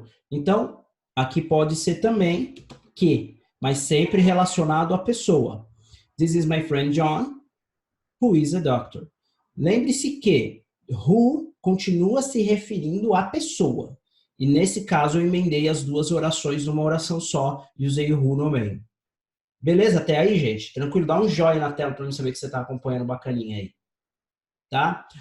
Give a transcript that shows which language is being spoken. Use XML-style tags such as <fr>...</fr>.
<pt>Então, aqui pode ser também que, mas sempre relacionado à pessoa.</pt> <en>This is my friend John, who is a doctor.</en> <pt>Lembre-se que who continua se referindo à pessoa. E nesse caso eu emendei as duas orações numa oração só e usei o who no meio. Beleza? Até aí, gente? Tranquilo? Dá um joinha na tela para eu saber que você está acompanhando bacaninha aí. Tá?</pt>